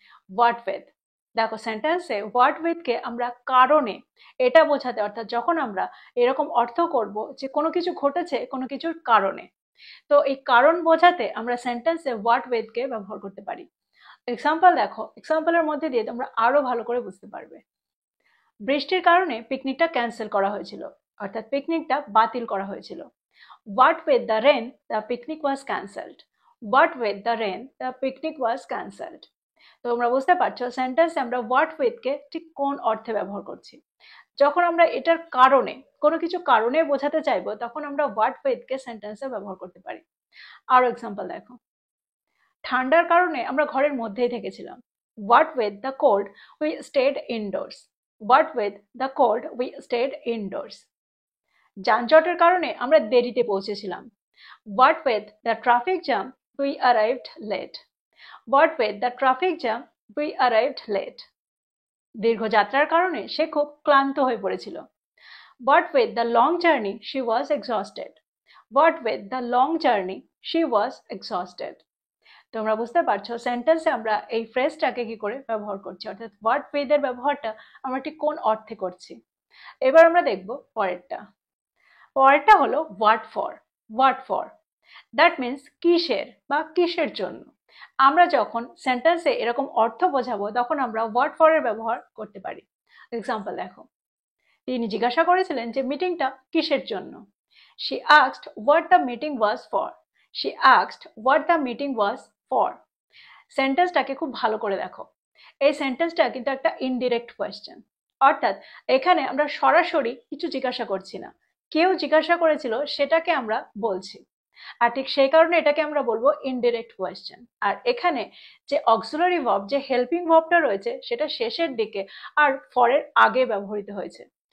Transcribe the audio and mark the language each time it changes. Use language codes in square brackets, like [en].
[bn] What with, দেখো সেন্টেন্সে what with কে আমরা কারণে এটা বোঝাতে, অর্থাৎ যখন আমরা এরকম অর্থ করব যে কোনো কিছু ঘটেছে কোনো কিছুর কারণে, তো এই কারণ বোঝাতে আমরা সেন্টেন্সে হোয়াট উইথ কে ব্যবহার করতে পারি। এক্সাম্পল দেখো, এক্সাম্পলের মধ্যে দিয়ে তোমরা আরো ভালো করে বুঝতে পারবে। বৃষ্টির কারণে পিকনিকটা ক্যান্সেল করা হয়েছিল, অর্থাৎ পিকনিকটা বাতিল করা হয়েছিল। [en] What with the rain, the picnic was cancelled. What with the rain, the picnic was cancelled. [bn] তোমরা বুঝতে পারছো সেন্টেন্সে আমরা what with কে ঠিক কোন অর্থে ব্যবহার করছি। যখন আমরা এটার কারণে, কোনো কিছু কারণে বোঝাতে চাইবো, তখন আমরা what with কে সেন্টেন্সে ব্যবহার করতে পারি। আরো এক্সাম্পল দেখো, ঠান্ডার কারণে আমরা ঘরের মধ্যেই থেকেছিলাম। [en] What with the cold, we stayed indoors. What with the cold, we stayed indoors. [bn] যানজটের কারণে আমরা দেরিতে পৌঁছেছিলাম। [en] What with the traffic jam, we arrived late. What with the traffic jam, we arrived late. [bn] দীর্ঘ যাত্রার কারণে সে খুব ক্লান্ত হয়ে পড়েছিল। [en] What with the long journey, she was exhausted. What with the long journey, she was exhausted. [bn] তোমরা বুঝতে পারছো সেন্টেন্সে আমরা এই ফ্রেজটাকে কি করে ব্যবহার করছি, অর্থাৎ হোয়াট উইথ এর ব্যবহারটা আমরা ঠিক কোন অর্থে করছি। এবার আমরা দেখবো পরেরটা। পরেরটা হলো what for. What for, that means কিসের বা কিসের জন্য। আমরা যখন সেন্টেন্সে এরকম অর্থ বোঝাবো, তখন আমরা হোয়াট ফর এর ব্যবহার করতে পারি। এক্সাম্পল দেখো, তিনি জিজ্ঞাসা করেছিলেন যে মিটিংটা কিসের জন্য। [en] She asked what the meeting was for. She asked what the meeting was for. [bn] সেন্টেন্সটাকে খুব ভালো করে দেখো। এই সেন্টেন্সটা কিন্তু একটা ইনডিরেক্ট কোয়েশ্চেন, অর্থাৎ এখানে আমরা সরাসরি কিছু জিজ্ঞাসা করছি না, কেউ জিজ্ঞাসা করেছিল সেটাকে আমরা বলছি। আর ঠিক সেই কারণে এটাকে আমরা বলবো ইনডিরেক্ট কোয়েশ্চেন। আর এখানে যে অক্সিলারি ভার্ব, যে হেল্পিং ভার্বটা রয়েছে, সেটা শেষের দিকে আর ফরের আগে ব্যবহৃত হয়েছে।